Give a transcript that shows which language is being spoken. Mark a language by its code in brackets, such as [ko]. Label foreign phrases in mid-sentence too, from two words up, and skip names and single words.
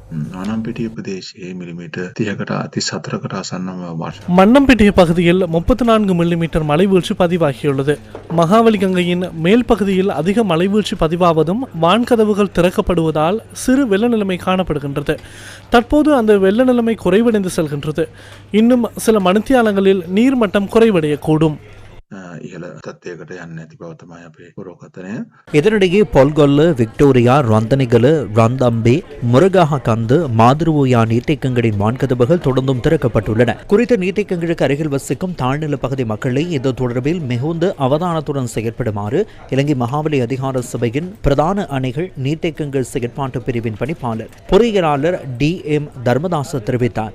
[si] මනම්පිටිය ප්‍රදේශයේ මිලිමීටර් 30කට 34කට ආසන්නව වර්ෂ. [ta] மன்னம்பிட்டிய பகுதியில் 34 மில்லிமீட்டர் மழைவீழ்ச்சி பதிவாகியுள்ளது. மகாவலி கங்கையின் மேல் பகுதியில் அதிக மழைவீழ்ச்சி பதிவாவதும் வான்கதவுகள் திறக்கப்படுவதால் சிறு வெள்ள நிலைமை காணப்படுகின்றது. தற்போது அந்த வெள்ள நிலைமை குறைவடைந்து செல்கின்றது. இன்னும் சில மணித்தியாலங்களில் நீர்மட்டம் குறைவடையக்கூடும். [si] ඉහළ තත්ත්වයකට යන්නේ නැති බව තමයි අපේ පුරෝකථනය. [ta] இதனிடையே பொல்கொல்லு, விக்டோரியா, ரந்தனிகலு, ரந்தம்பே, முருகாகந்து, மாதிருவோயா நீர்த்தேக்கங்களின் வான்கதவுகள் தொடர்ந்தும் திறக்கப்பட்டுள்ளன. குறித்த நீர்த்தேக்கங்களுக்கு அருகில் வசிக்கும் தாழ்நில பகுதி மக்களை இது தொடர்பில் மிகுந்த அவதானத்துடன் செயற்படுமாறு இலங்கை மகாவலி அதிகார சபையின் பிரதான அணைகள் நீர்த்தேக்கங்கள் செயற்பாட்டு பிரிவின் பணிப்பாளர் பொறியியலாளர் DM தர்மதாச தெரிவித்தார்.